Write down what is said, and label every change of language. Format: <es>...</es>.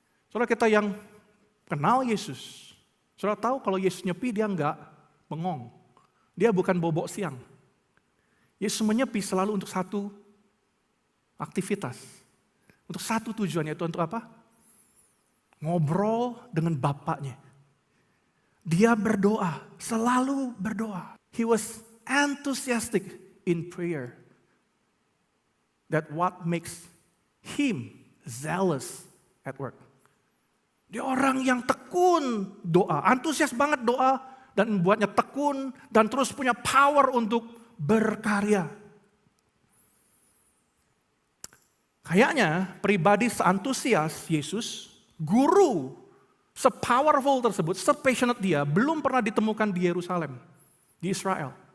<id>Saudara, kita yang kenal Yesus, saudara tahu kalau Yesus nyepi dia enggak bengong. Dia bukan bobok siang. Yesus menyepi selalu untuk satu aktivitas. Untuk satu tujuan, yaitu untuk apa? Ngobrol dengan Bapaknya. Dia berdoa, selalu berdoa.</id> <en>He was enthusiastic in prayer. That what makes him zealous at work.</en> <id>Dia orang yang tekun doa, antusias banget doa, dan membuatnya tekun dan terus punya power untuk berkarya. Kayaknya pribadi seantusias Yesus, guru se-powerful tersebut, se-passionate dia, belum pernah ditemukan di Yerusalem, di Israel.</id>